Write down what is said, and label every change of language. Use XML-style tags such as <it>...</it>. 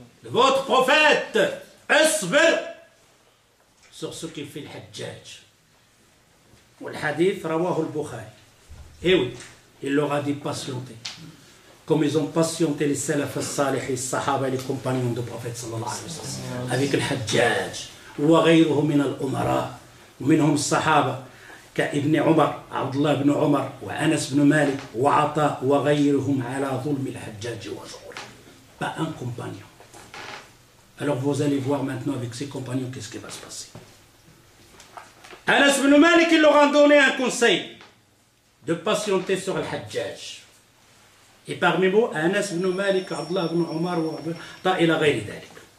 <fr>De votre prophète. Asbir sur ce qu'il fait le Hajjaj. Et le hadith rawahu al-Bukhari. Et oui, il leur a dit patienter. Comme ils ont patienté les salaf al-salih, les sahaba et les compagnons du prophète sallallahu alayhi wa sallam avec le Hajjaj.</fr> <ar>Et غيره من الأمراء ومنهم الصحابة كابن عمر عبد الله بن عمر وأنس بن مالك وعطاء وغيرهم على ظلم الحجاج وظهوره.</ar> <fr>Pas un compagnon. Alors vous allez voir maintenant avec ses compagnons qu'est-ce qui va se passer. Anas ibn Malik, ils leur ont donné un conseil de patienter sur le Hajjaj. Et parmi vous, Anas ibn Malik, عبد الله بن عمر وعطاء</fr> <ar>إلى غير ذلك.</ar>